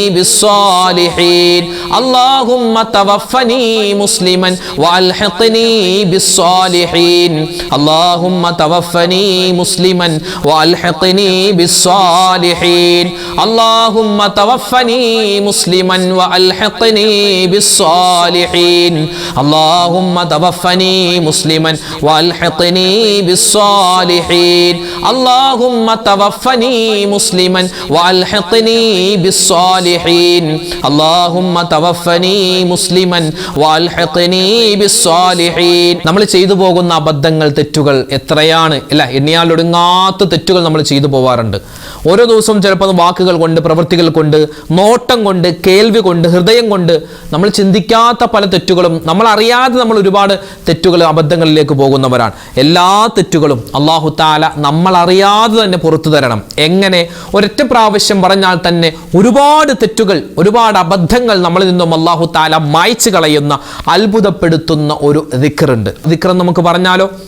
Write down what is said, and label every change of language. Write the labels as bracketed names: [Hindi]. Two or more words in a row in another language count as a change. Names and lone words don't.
[Arabic] بالصالحين اللهم توفني مسلما وألحقني بالصالحين اللهم توفني مسلما وألحقني بالصالحين اللهم توفني مسلما وألحقني بالصالحين اللهم توفني مسلما وألحقني بالصالحين اللهم توفني مسلما وألحقني بالصالحين اللهم توفني مسلما وألحقني بالصالحين [Malayalam] നമ്മൾ ചെയ്തു പോകുന്ന അബദ്ധങ്ങൾ തെറ്റുകൾ എത്രയാണ് അല്ല എണ്ണിയാലൊടുങ്ങാത്ത തെറ്റുകൾ നമ്മൾ ചെയ്തു പോവാറുണ്ട് ഓരോ ദിവസവും ചിലപ്പോൾ വാക്കുകൾ കൊണ്ട് പ്രവൃത്തികൾ കൊണ്ട് നോട്ടം കൊണ്ട് കേൾവി കൊണ്ട് ഹൃദയം കൊണ്ട് നമ്മൾ ചിന്തിക്കാത്ത പല തെറ്റുകളും നമ്മൾ അറിയാതെ നമ്മൾ ഒരുപാട് തെറ്റുകൾ അബദ്ധങ്ങളിലേക്ക് പോകുന്നവരാണ് എല്ലാ തെറ്റുകളും [Arabic] الله تعالى [Malayalam] നമ്മൾ അറിയാതെ തന്നെ പുറത്തു തരണം എങ്ങനെ ഒരൊറ്റ പ്രാവശ്യം പറഞ്ഞാൽ തന്നെ ഒരുപാട് തെറ്റുകൾ ഒരുപാട് അബദ്ധങ്ങൾ നമ്മളിൽ നിന്നും [Arabic] الله تعالى [Malayalam] മായ്ച്ചു കളയുന്ന അത്ഭുതപ്പെടുത്തുന്ന ഒരു ദിക്റുണ്ട് ദിക്ർ നമുക്ക് പറഞ്ഞാലോ